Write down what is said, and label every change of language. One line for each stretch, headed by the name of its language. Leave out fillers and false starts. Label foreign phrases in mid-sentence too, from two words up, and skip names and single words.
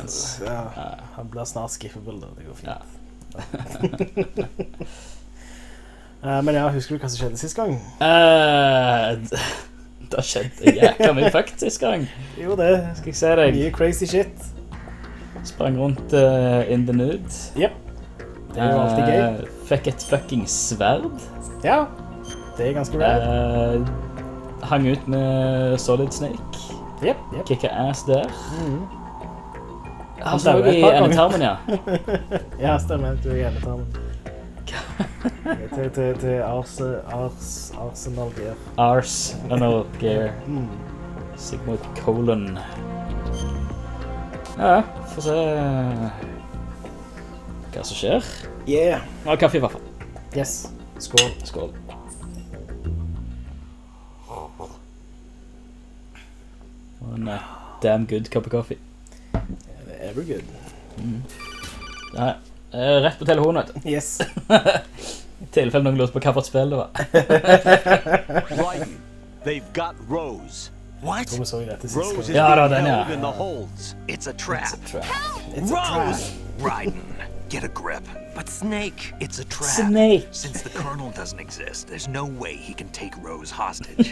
Norwegian: Ja, han blir snart skippable da, det går fint. Ja. Men ja, husker du hva som skjedde sist gang? Det skjedde jækla mye fucked sist gang. Jo det, skal jeg se deg.
English: Mye crazy shit.
Norwegian: Sprang rundt
English: in the nude. Yep,
Norwegian: det er jo alltid gøy. Fikk et fucking sverd. Ja, det er ganske rad. Hang ut med Solid Snake.
English: Yep. Kicka ass
Norwegian: der. Han så i endetarmen, ja. Ja, stemmer, du er i endetarmen. til Arsenal Gear. Arsenal Gear. Sigmund Colon. Ja, får se hva som skjer.
English: Yeah.
Norwegian: Ja, kaffe i hvert fall. Yes, skål. Skål.
English: En damn good cup of coffee. Ever good.
Norwegian: Ja, rett på telefonen, vet du.
English: Yes.
Norwegian: I tilfelle noen lurte på hva for et spill det var.
English: Right. They've got Rose. What? Rose is being held in the holds. It's a trap. It's Rose! Raiden, get a grip. But Snake, it's a trap. Snake. Since the Colonel doesn't exist, there's no way he can take Rose hostage.